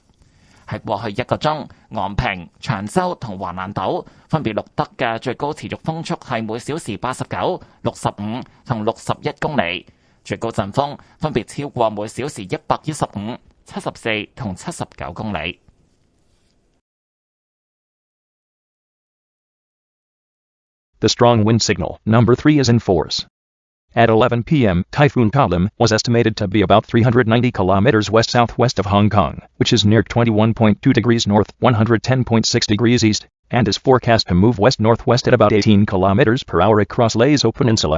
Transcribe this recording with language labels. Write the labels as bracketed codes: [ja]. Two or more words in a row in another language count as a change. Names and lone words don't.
[yue] 喺過去1個鐘，昂坪、長洲同橫瀾島分別錄得嘅最高持續風速係每小時89、65同61公里，最高陣風分別超過每小時115、74同79公里。 [en] The strong wind signal, number 3, is in force. At 11 p.m., Typhoon Talim was estimated to be about 390 kilometers west-southwest of Hong Kong, which is near 21.2 degrees north, 110.6 degrees east, and is forecast to move west-northwest at about 18 kilometers per hour across Leizhou Peninsula.